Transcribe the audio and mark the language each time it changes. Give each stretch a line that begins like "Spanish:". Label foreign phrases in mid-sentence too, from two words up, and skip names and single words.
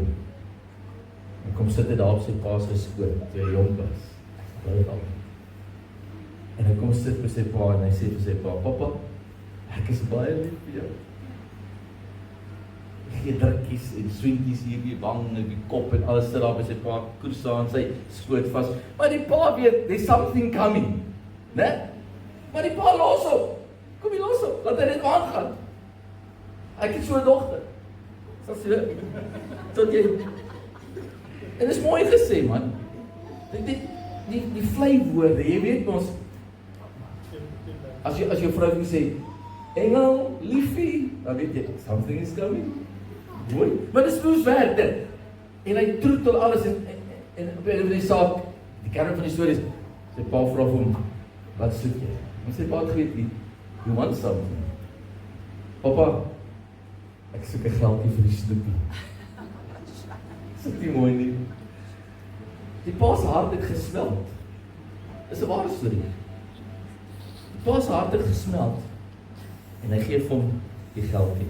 Afrikaans: En kom sit hy daar op sy pa se skoot, toe hy jonk was. En hy kom sit by sy pa en hy sê vir sy pa, "Pappa, ek is baie lief vir jou. Ek gee drukkies en swinkies hier by die wang en die kop en alles sit daar by sy pa, koersa en sy skoot vas. Maar die pa weet,
English: there's something coming.
Afrikaans: Né? Maar die pa los op. Kom jy los op, laat hy net aangaan. Ek het so 'n dogter. Sal sê, tot jy... En dit is mooi gesê, man. Die vleiwoorde, jy weet ons, as jou vrou sê, engel, liefie, dan weet jy,
English: something is coming.
Afrikaans: Mooi, maar dis hoe werk dit. En hy troetel alles en op die saak, die kern van die storie is, sy pa vra vir hom, wat soek jy? En sy pa het geweet nie,
English: you want something.
Afrikaans: Papa, ek soek 'n geldjie vir die snoepie. Dis nie mooi nie. Die pa se hart het gesmelt. Dis 'n ware storie. Die pa se hart het gesmelt En hy gee vir hom die geld nie.